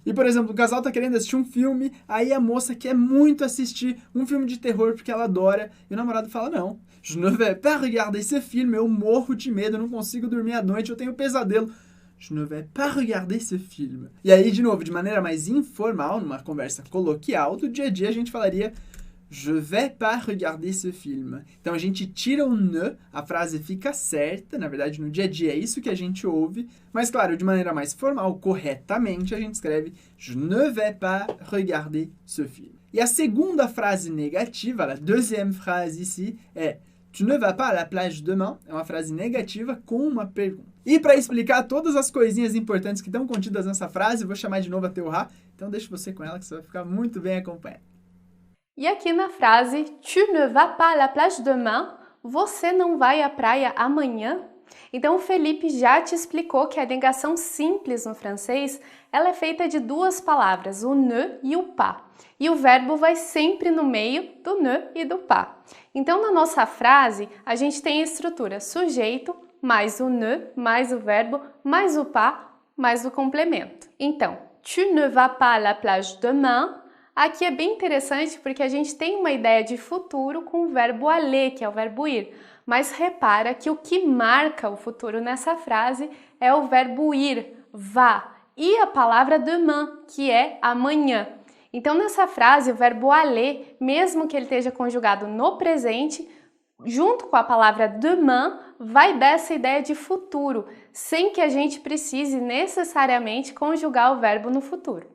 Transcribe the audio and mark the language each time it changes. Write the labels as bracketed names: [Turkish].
[Portuguese] E, por exemplo, o casal tá querendo assistir um filme, aí a moça quer muito assistir um filme de terror porque ela adora, e o namorado fala, não, [French] je ne vais pas regarder ce film, [Portuguese] eu morro de medo, eu não consigo dormir à noite, eu tenho pesadelo. [French] Je ne vais pas regarder ce film. [Portuguese] E aí, de novo, de maneira mais informal, numa conversa coloquial do dia a dia, a gente falaria [French] je vais pas regarder ce film. [Portuguese] Então a gente tira o ne, a frase fica certa, na verdade no dia a dia é isso que a gente ouve, mas claro, de maneira mais formal, corretamente, a gente escreve [French] je ne vais pas regarder ce film. [Portuguese] E a segunda frase negativa, a [French] deuxième phrase ici, é Tu ne vas pas à la plage demain? [Portuguese] É uma frase negativa com uma pergunta. E para explicar todas as coisinhas importantes que estão contidas nessa frase, eu vou chamar de novo a Théora. Então deixa você com ela que você vai ficar muito bem acompanhado. E aqui na frase [French] Tu ne vas pas à la plage demain? [Portuguese] Você não vai à praia amanhã? Então o Felipe já te explicou que a negação simples no francês, ela é feita de duas palavras, o ne e o pas. E o verbo vai sempre no meio do ne e do pas. Então na nossa frase, a gente tem a estrutura sujeito, mais o ne, mais o verbo, mais o pas, mais o complemento. [French] Então, tu ne vas pas à la plage demain? [Portuguese] Aqui é bem interessante porque a gente tem uma ideia de futuro com o verbo aller, que é o verbo ir. Mas repara que o que marca o futuro nessa frase é o verbo ir, vá, e a palavra demain, que é amanhã. Então, nessa frase, o verbo aller, mesmo que ele esteja conjugado no presente, junto com a palavra demain, vai dar essa ideia de futuro, sem que a gente precise necessariamente conjugar o verbo no futuro.